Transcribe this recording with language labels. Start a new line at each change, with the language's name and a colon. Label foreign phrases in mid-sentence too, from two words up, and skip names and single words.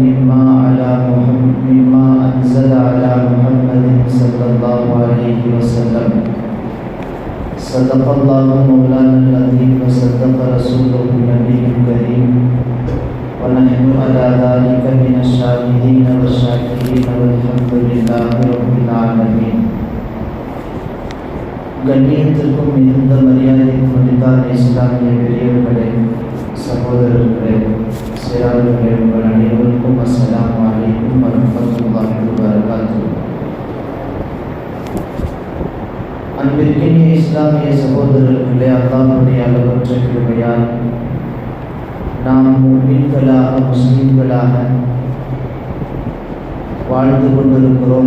Arabic: مما أنزل على محمد صلى الله عليه وسلم صدق الله مولانا العظيم وصدق رسوله النبي الكريم ونحن على ذلك من الشاهدين والشاكرين والحمد لله رب العالمين.
Tamil: கண்ணியத்திற்கும் மிகுந்த மரியாதைக்கும் உரித்தான இஸ்லாமிய பெரியவர்களே, சகோதரர்களே, சிறார்களே, உங்கள் அனைவருக்கும்
Arabic: السلام عليكم ورحمة الله وبركاته.
Tamil: அன்பிற்கினிய இஸ்லாமிய சகோதரர்களே, அல்லாஹ்வுடைய அளவற்ற கிருபையால் நாம் முஃமின்களாக முஸ்லிம்களாக வாழ்ந்து கொண்டிருக்கிறோம்.